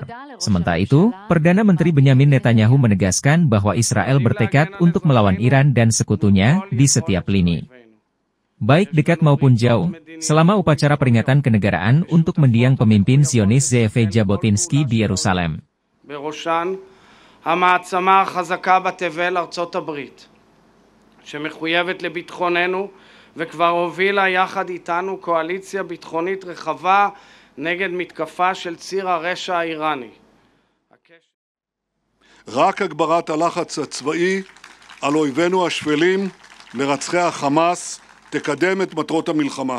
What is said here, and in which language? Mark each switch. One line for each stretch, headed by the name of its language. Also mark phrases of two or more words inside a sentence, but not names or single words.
Indonesian: Sementara itu, Perdana Menteri Benyamin Netanyahu menegaskan bahwa Israel bertekad untuk melawan Iran dan sekutunya di setiap lini, baik dekat maupun jauh, selama upacara peringatan kenegaraan untuk mendiang pemimpin Zionis Ze'ev Jabotinsky di Yerusalem.
Hebrew: בראשן המעצמה החזקה בתבל ארצות הברית, שמחויבת לביטחוננו וכבר הובילה יחד איתנו קואליציה ביטחונית רחבה נגד מתקפה של ציר הרשע האיראני. רק הגברת הלחץ הצבאי על אויבינו השפלים, מרצחי החמאס, תקדם את מטרות המלחמה.